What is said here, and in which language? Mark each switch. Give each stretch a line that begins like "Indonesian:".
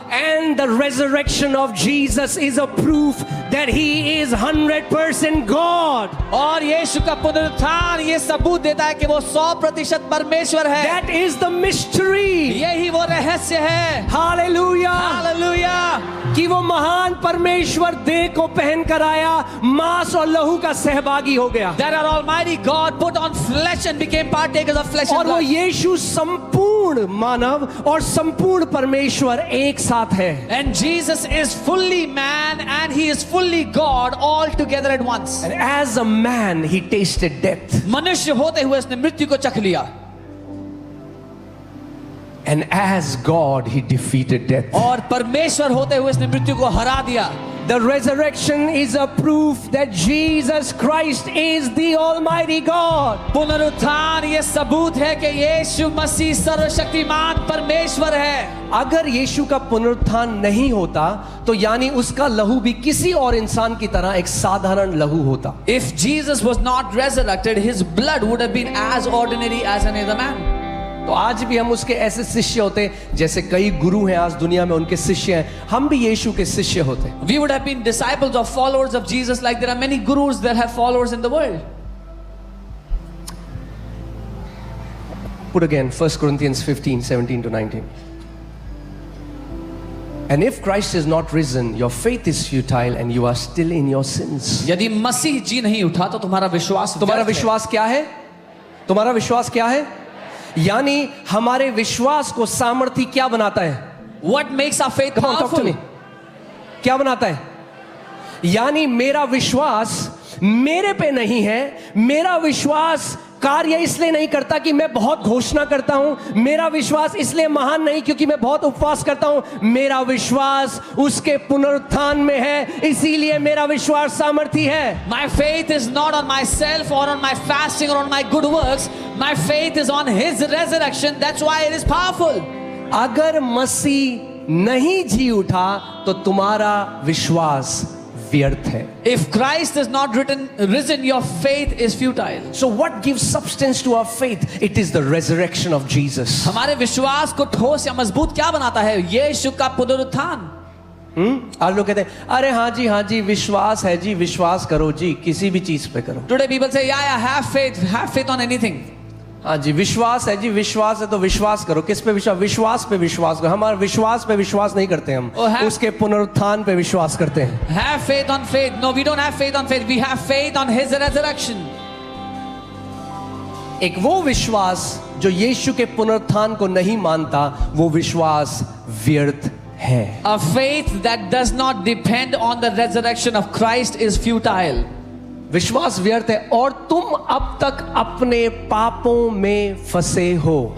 English: And the resurrection of Jesus is a proof that he is 100% God.
Hindi: और यीशु का पुनरुत्थान ये सबूत देता है कि वो 100% परमेश्वर है.
English: That is the mystery.
Hindi: यही वो रहस्य है.
English: Hallelujah. Hallelujah.
Hindi: कि वो महान परमेश्वर देह को पहन कर आया, मांस और लहू का सहभागी हो गया.
English: That our Almighty God put on flesh and became partakers of flesh and
Hindi: और वो
English: blood.
Hindi: यीशु संपूर्ण मानव और संपूर्ण परमेश्वर एक साथ है.
English: And Jesus is fully man and he is fully God all together at once. And as a man he tasted death.
Hindi: मनुष्य होते हुए उसने मृत्यु को चख लिया.
English: And as God he defeated death.
Hindi: और परमेश्वर होते हुए उसने मृत्यु को हरा दिया.
English: The resurrection is a proof that Jesus Christ is the Almighty God.
Hindi: पुनरुत्थान ये सबूत है कि यीशु मसीह सर्वशक्तिमान परमेश्वर है. अगर यीशु का पुनरुत्थान नहीं होता तो यानी उसका लहू भी किसी और इंसान की तरह एक साधारण लहू होता.
English: If Jesus was not resurrected, his blood would have been as ordinary as any other man.
Hindi: तो आज भी हम उसके ऐसे शिष्य होते हैं, जैसे कई गुरु हैं आज दुनिया में उनके शिष्य हैं, हम भी यीशु के शिष्य होते.
English: We would have been disciples or followers of Jesus like there are many gurus that have followers in the world. Put again 1 Corinthians 15:17 to 19. And if Christ is not risen, your faith is futile and you are still in your sins.
Hindi: यदि मसीह जी नहीं उठा तो तुम्हारा विश्वास क्या है? तुम्हारा विश्वास क्या है? यानी हमारे विश्वास को सामर्थी क्या बनाता है?
English: What makes our faith Come on, talk to powerful? me.
Hindi: क्या बनाता है? यानी मेरा विश्वास मेरे पे नहीं है. मेरा विश्वास कार्य इसलिए नहीं करता कि मैं बहुत घोषणा करता हूं. मेरा विश्वास इसलिए महान नहीं क्योंकि मैं बहुत उपवास करता हूं. मेरा विश्वास उसके पुनरुत्थान में है, इसीलिए मेरा विश्वास सामर्थी है.
English: My faith is not on myself or on my fasting or on my good works. My faith is on his resurrection. That's why it is powerful.
Hindi: अगर मसीह नहीं जी उठा तो तुम्हारा विश्वास व्यर्थ है.
English: If Christ is not risen, your faith is futile. So what gives substance to our faith? It is the resurrection of Jesus.
Hindi: हमारे विश्वास को ठोस या मजबूत क्या बनाता है? यीशु का पुनरुत्थान. आज लोग कहते हैं अरे हाँ जी विश्वास है जी, विश्वास करो जी, किसी भी चीज पे करो.
English: Today people say, yeah, have faith on anything.
Hindi: हाँ जी विश्वास है जी, विश्वास है तो विश्वास करो. किस पे विश्वास? विश्वास पे विश्वास करो. हमारे विश्वास पे विश्वास नहीं करते हम, उसके पुनरुत्थान पे विश्वास करते हैं.
English: Have faith on faith. No, we don't have faith on faith. We have faith on his resurrection.
Hindi: एक वो विश्वास जो यीशु के पुनरुत्थान को नहीं मानता, वो विश्वास व्यर्थ है.
English: A faith that does not depend on the resurrection of Christ is futile.
Hindi: विश्वास व्यर्थ है और तुम अब तक अपने पापों में फंसे हो।